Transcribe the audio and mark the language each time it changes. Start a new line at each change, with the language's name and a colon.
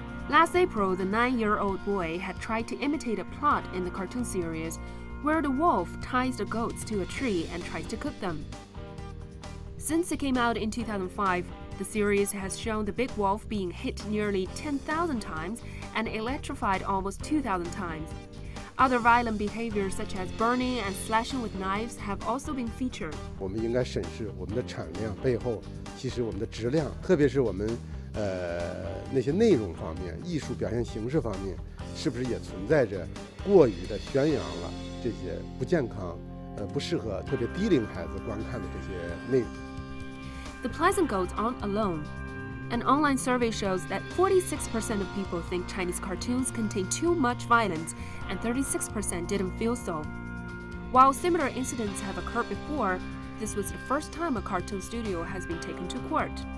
English: Last April, the 9-year-old boy had tried to imitate a plot in the cartoon series where the wolf ties the goats to a tree and tries to cook them. Since it came out in 2005, the series has shown the big wolf being hit nearly 10,000 times and electrified almost 2,000 times. Other violent behaviors such as burning and slashing with knives have also been featured.
Chinese: 我们应该审视我们的产量背后，其实我们的质量，特别是我们那些内容方面、艺术表现形式方面，是不是也存在着过于的宣扬了这些不健康、不适合特别低龄孩子观看的这些内容。
English: The Pleasant Goats aren't alone. An online survey shows that 46% of people think Chinese cartoons contain too much violence, and 36% didn't feel so. While similar incidents have occurred before, this was the first time a cartoon studio has been taken to court.